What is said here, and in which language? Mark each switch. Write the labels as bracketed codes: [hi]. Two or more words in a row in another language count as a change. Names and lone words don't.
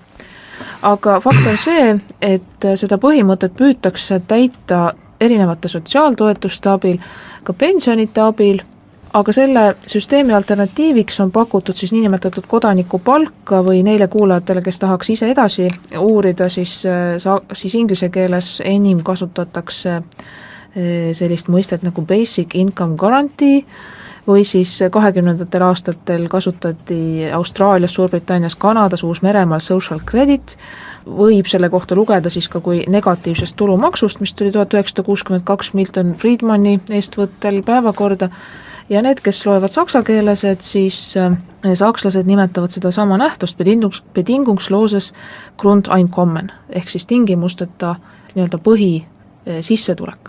[et] Aga fakt on see, et seda põhimõtet püütakse täita erinevate sotsiaaltoetuste abil, ka pensionite abil, aga selle süsteemi alternatiiviks on pakutud siis niinimetatud kodanikupalka või neile kuulajatele, kes tahaks ise edasi uurida, siis inglise keeles enim kasutatakse sellist mõistet nagu [en] basic income guarantee [et] või siis 20. aastatel kasutati Austraalias, Suurbritannias, Kanadas, Uus-Meremaal [en] social credit, [et] võib selle kohta lugeda siis ka kui negatiivsest tulumaksust, mis tuli 1962 Milton Friedmani eestvõttel päevakorda ja need, kes loevad saksa keeles, et siis sakslased nimetavad seda sama nähtust [de] bedingungsloses Grundeinkommen [et] ehk siis tingimusteta nii-öelda põhisissetulek.